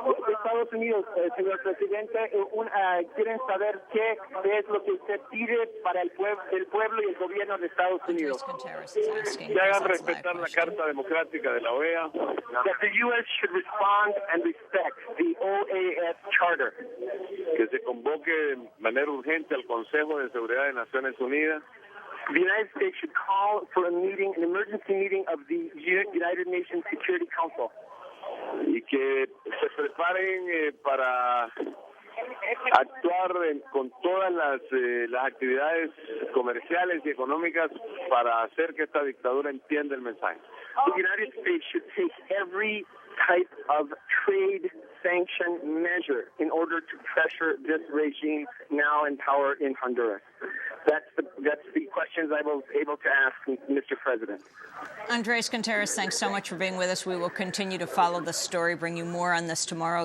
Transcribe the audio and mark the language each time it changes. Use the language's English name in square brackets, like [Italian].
[Spanish] Estados Unidos, señor Presidente, quieren saber qué es lo que usted pide para el pueblo y el gobierno de Estados Unidos. Que hagan respetar la Carta Democrática de la OEA. [English] That the U.S. should respond and respect the OAS Charter. [Spanish] Que se convoque de manera urgente al Consejo de Seguridad de Naciones Unidas. [English] The United States should call for a meeting, an emergency meeting of the United Nations Security Council. [Spanish] Y que se preparen para actuar con todas las actividades comerciales y económicas para hacer que esta dictadura entienda el mensaje. [English] The United States should take every type of trade sanction measure in order to pressure this regime now in power in Honduras. That's the questions I was able to ask Mr. President. Andres Contreras, thanks so much for being with us. We will continue to follow the story, bring you more on this tomorrow.